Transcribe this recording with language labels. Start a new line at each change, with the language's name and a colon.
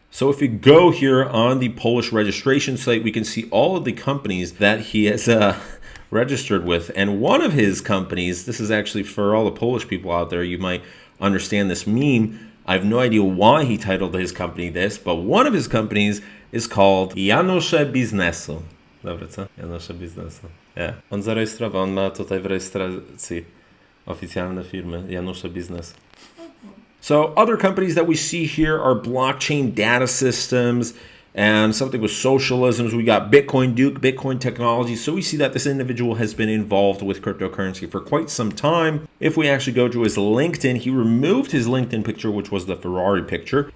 English: So if you go here on the Polish registration site, we can see all of the companies that he has registered with. And one of his companies, this is actually for all the Polish people out there, you might understand this meme. I have no idea why he titled his company this, but one of his companies is called Janusze Biznesu.
Polish: Dobra, co? Janusze Biznesu. Yeah. On zarejestrował, on ma tutaj w rejestracji oficjalne firmy Janusze Biznesu.
English: So other companies that we see here are blockchain data systems and something with socialisms. We got Bitcoin Duke, Bitcoin technology. So we see that this individual has been involved with cryptocurrency for quite some time. If we actually go to his LinkedIn, he removed his LinkedIn picture, which was the Ferrari picture.